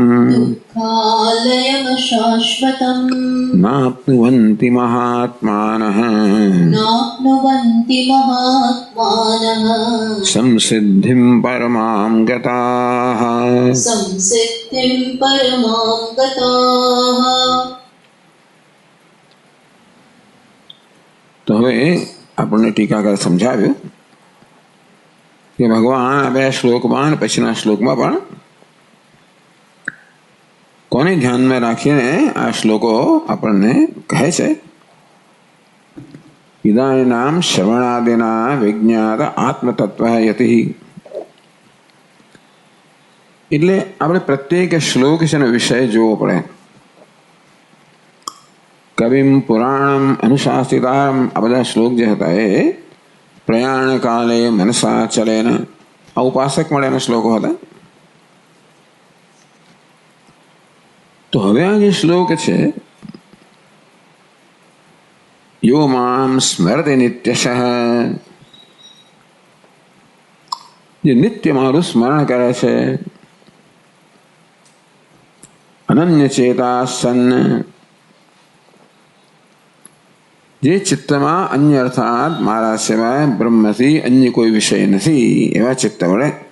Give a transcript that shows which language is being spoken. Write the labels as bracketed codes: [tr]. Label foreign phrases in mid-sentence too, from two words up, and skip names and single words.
[sa] नाप्नुवन्ति महात्मानः संसिद्धिं परमां गताः। [gu] तो હવે આપણને ટીકાકાર સમજાવ્યું કે ભગવાન આ બે શ્લોકમાં પછીના શ્લોકમાં પણ કોને ધ્યાનમાં રાખીને આ શ્લોકો આપણને કહે છે [sa] ઇદાનીનામ શ્રવણાદિના વિજ્ઞાત આત્મતત્વ યતિ। [gu] એટલે આપણે પ્રત્યેક શ્લોક છે ને વિષય જોવો પડે। [sa] कविम पुराणम अनुशासिताम [gu] આ બધા શ્લોક જે હતા એ [sa] प्रयाण काले मनसा चलेन [gu] આ ઉપાસક માટેના શ્લોકો હતા। તો હવે આ જે શ્લોક છે [sa] यो मां स्मरति नित्यशः, [gu] જે નિત્ય મારું સ્મરણ કરે છે, [sa] અનન્ય ચેતા સન્ન, [gu] જે ચિત્તમાં અન્ય અર્થાત મારા સિવાય બ્રહ્મથી અન્ય કોઈ વિષય નથી એવા ચિત્ત વડે,